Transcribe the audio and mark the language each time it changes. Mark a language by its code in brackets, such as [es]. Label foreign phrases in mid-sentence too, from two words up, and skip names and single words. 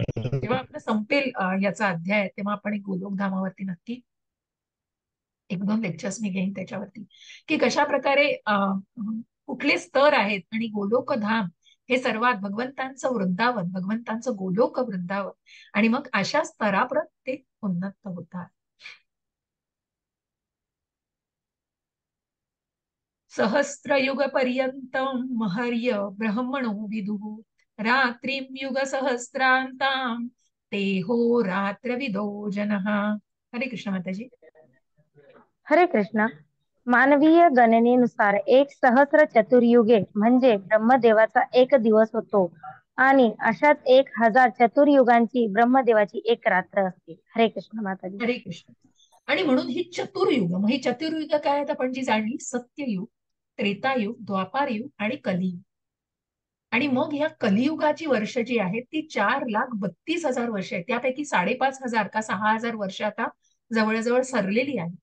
[mr] जेव्हा आपलं संपेल याचा अध्याय तेव्हा आपण एक गोलोक धामावरती नक्की एक दोन लेक्चर्स मी घेईन त्याच्यावरती की कशा प्रकारे कुठले स्तर आहेत. आणि गोलोक धाम हे सर्वात भगवंतांचं वृंदावन, भगवंतांचं गोलोक वृंदावन, आणि मग अशा स्तराप्रत ते उन्नत होतात. [sa] सहस्रयुग पर्यंतम महर्य ब्रह्मणो विदुः रात्रिं युग सहस्रांतां ते हो रात्रविदो जनः. हरे कृष्ण [mr] माताजी. [sa] हरे कृष्ण. [mr] मानवीय गणनेनुसार एक सहस्र चतुर्युगे म्हणजे ब्रह्मदेवाचा एक दिवस होतो आणि अशाच 1000 चतुर्युगांची ब्रह्मदेवाची एक रात्र असते. [sa] हरे कृष्ण [mr] माताजी. [sa] हरे कृष्ण. [mr] आणि म्हणून ही चतुर्युग. मग ही चतुर्युग काय आहेत आपण जी जाणली, सत्ययुग, त्रेतायुग, द्वापारयुग आणि कलियुग. आणि मग ह्या कलियुगाची वर्ष जी आहेत ती 4,32,000 वर्ष आहेत. त्यापैकी 5,500 का 6,000 वर्ष आता जवळजवळ सरलेली आहे.